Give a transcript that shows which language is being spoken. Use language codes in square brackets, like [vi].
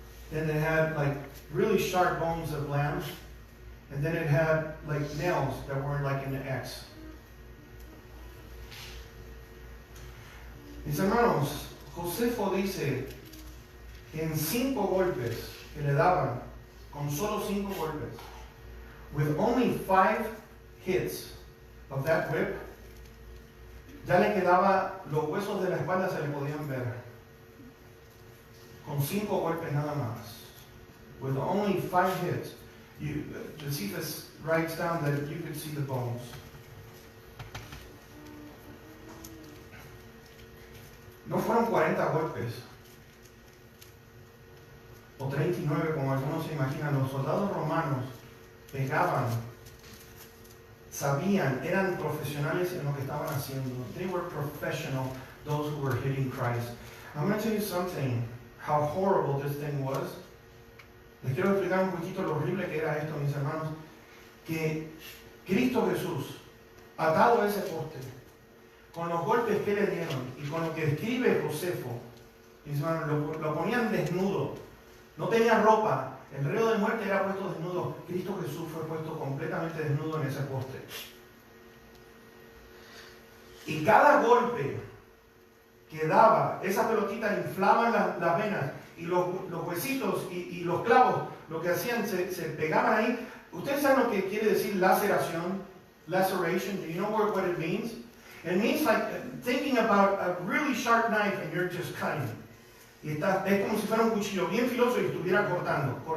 [en] Then it had like really sharp bones of lambs. And then it had like nails that were like in the X. [es] Mis hermanos, Josefo dice que en 5 golpes que le daban, con solo 5 golpes, [en] with only 5 hits of that whip, [es] ya le quedaba, los huesos de la espalda se le podían ver. Con 5 golpes nada más. [en] With only 5 hits. Josephus writes down that you could see the bones. [es] No fueron 40 golpes, o 39 como algunos se imaginan. Los soldados romanos pegaban, sabían, eran profesionales en lo que estaban haciendo. [en] They were professional, those who were hitting Christ. I'm going to tell you something, how horrible this thing was. [es] Les quiero explicar un poquito lo horrible que era esto, mis hermanos. Que Cristo Jesús, atado a ese poste, con los golpes que le dieron y con lo que describe Josefo, mis hermanos, lo ponían desnudo, no tenía ropa, el reo de muerte era puesto desnudo. Cristo Jesús fue puesto completamente desnudo en ese poste. Y cada golpe que daba, esas pelotitas inflaban las venas y los huesitos y los clavos, lo que hacían, se pegaban ahí. ¿Ustedes saben lo que quiere decir laceración? [en] laceration? Do you know what it means? It means like thinking about a really sharp knife and you're just cutting. [es] Y es como si fuera un cuchillo bien filoso y estuviera cortando.